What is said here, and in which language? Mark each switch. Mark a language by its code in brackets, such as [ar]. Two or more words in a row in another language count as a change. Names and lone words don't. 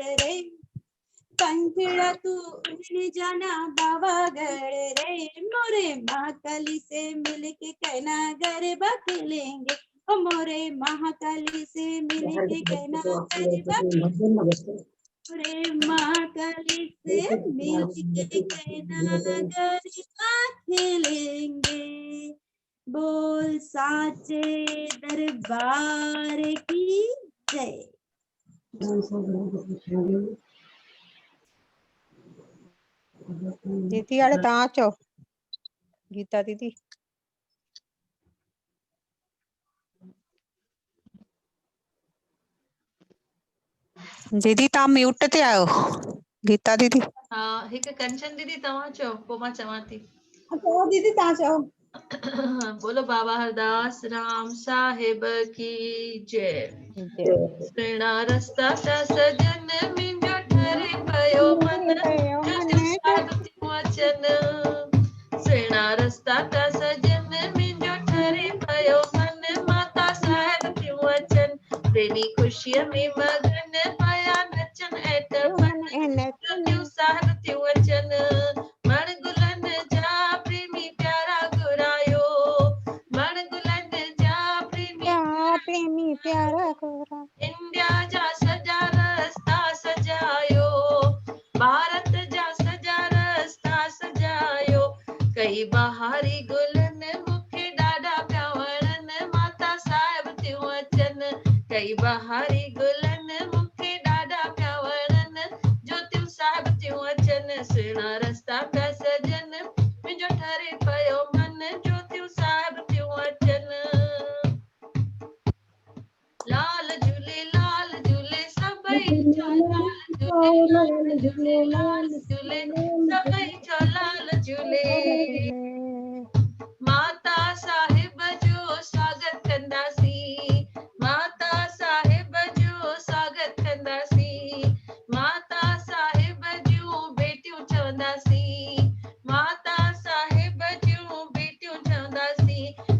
[hi] रे, पंखिड़ा तू उड़ने जाना बाबागढ़ रे, मोरे महाकाली से मिलके कहना गरबा खेलेंगे, ओ मोरे महाकाली से मिलके कहना गरबा खेलेंगे, मोरे महाकाली से मिलके कहना गरबा खेलेंगे। बोल साचे दरबार की जय। [sd] दीदी हाणे तव्हां चओ, गीता दीदी। दीदी तव्हां म्यूट ते आयो, गीता दीदी। हा हिकु कंचन दीदी तव्हां चओ पोइ मां चवां थी। चओ दीदी तव्हां चओ। [hi] बोलो बाबा हरदास राम साहिब की जय। [sd] सुहिणा रस्ता ता सजन मुंहिंजो ठरे पियो मन, जो साहिब थियूं अचनि। सुहिणा रस्ता ता सजन मुंहिंजो ठरे पियो मन, माता साहिब थियूं अचनि। प्रेमी ख़ुशीअ में मगन पिया नचनि ऐं टपनि, जो साहिब थियूं अचनि। मण गुलनि जा प्रेमी प्यारा घुरायो, मण गुलनि जा प्रेमी प्यारा गोरा, इंडिया जा सजा रस्ता सजायो, भारत जा सजा रस्ता सजायो। कई बहारी गुलनि मूंखे ॾाढा पिया वणनि, माता साहिब थियूं अचनि। कई बहारी गुलनि मूंखे ॾाढा पिया वणनि, ज्योतियूं साहिब थियूं अचनि। सुहिणा रस्ता पिया सजनि मुंहिंजो ठरे पियो मन, ज्योतियूं साहिब थियूं अचनि। लाल झूले लाल झूले सभई जो लाल झूले, लाल झूले लाल झूले सभई जो लाल झूले। माता साहिब जो स्वागत कंदासीं, माता साहिब जो स्वागत कंदासीं। माता साहिब जूं बेटियूं चवंदासीं, माता साहिब जूं बेटियूं चवंदासीं।